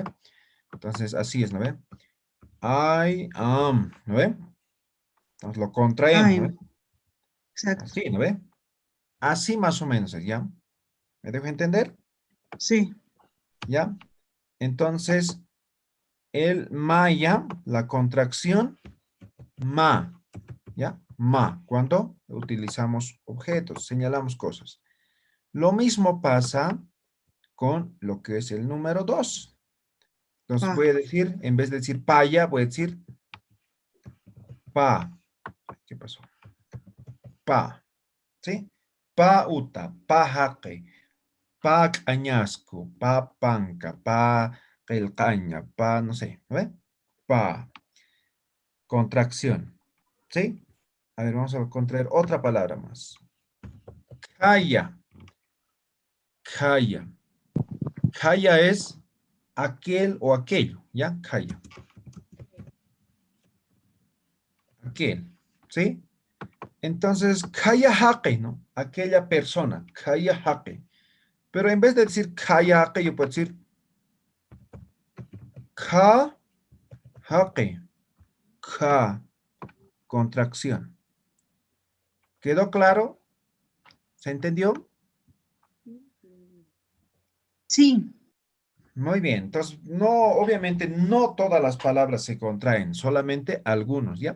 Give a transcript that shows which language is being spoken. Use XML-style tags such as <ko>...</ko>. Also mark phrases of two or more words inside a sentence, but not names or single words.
<es>Entonces, así es, ¿no ve?</es> <en>I am,</en> <es>¿no ve? Entonces, lo contraemos, ¿no ve? Exacto. Así, ¿no ve? Así más o menos, ¿ya? ¿Me dejo entender? Sí. ¿Ya? Entonces, el maya, la contracción, ma, ¿ya? Ma, cuando utilizamos objetos, señalamos cosas. Lo mismo pasa con lo que es el número 2. Entonces, Pa. voy a decir, en vez de decir paya, voy a decir pa. ¿Qué pasó? Pa, ¿sí?</es> <ay>Pa uta, pa jaque, pa cañasco, pa panca, pa caña, pa</ay> <es>no sé, ¿no ve? Pa, contracción, ¿sí? A ver, vamos a contraer otra palabra más.</es> <ay>Calla, Kaya.</ay> <es>Kaya es aquel o aquello, ¿ya? Kaya. Aquel, ¿sí? Entonces,</es> <ay>kaya hake,</ay> <es>¿no? Aquella persona,</es> <ay>kaya hake.</ay> <es>Pero en vez de decir</es> <ay>kaya hake,</ay> <es>yo puedo decir</es> <ay>ka hake.</ay> <es>Ka, contracción. ¿Quedó claro? ¿Se entendió? Sí. Muy bien. Entonces, no, obviamente no todas las palabras se contraen, solamente algunos, ¿ya?</es>